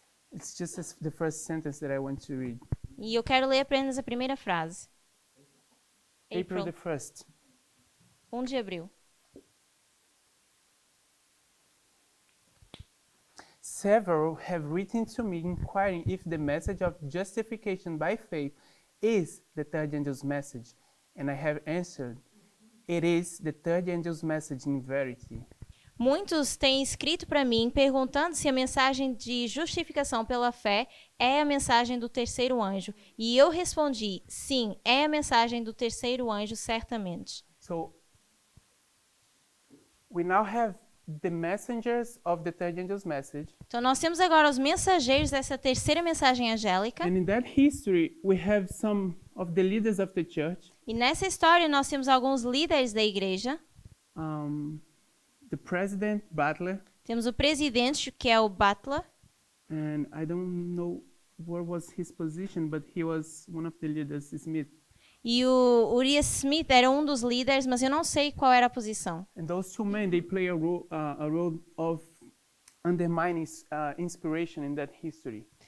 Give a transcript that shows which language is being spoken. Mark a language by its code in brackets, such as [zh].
[en] It's just the first sentence that I want to read. [pt] E eu quero ler apenas a primeira frase. [en] April the 1st. [pt] 1 de abril. [en] several have written to me inquiring if the message of justification by faith is the third angel's message. And I have answered, it is the third angel's message in verity. [pt] Muitos têm escrito para mim perguntando se a mensagem de justificação pela fé é a mensagem do terceiro anjo. E eu respondi, sim, é a mensagem do terceiro anjo, certamente. [en] So we now have the messengers of the third angel's message. [pt] Então nós temos agora os mensageiros dessa terceira mensagem angélica. [en] And in that history, we have some of the leaders of the church. [pt] E nessa história nós temos alguns líderes da igreja. [en] The president, Butler, [pt] Temos o presidente, que é o Butler. [en] and I don't know what was his position, but he was one of the leaders, Smith. [pt] E o Uriah Smith era um dos líderes, mas eu não sei qual era a posição. [en] And those two men, they play a role of undermining inspiration in that history.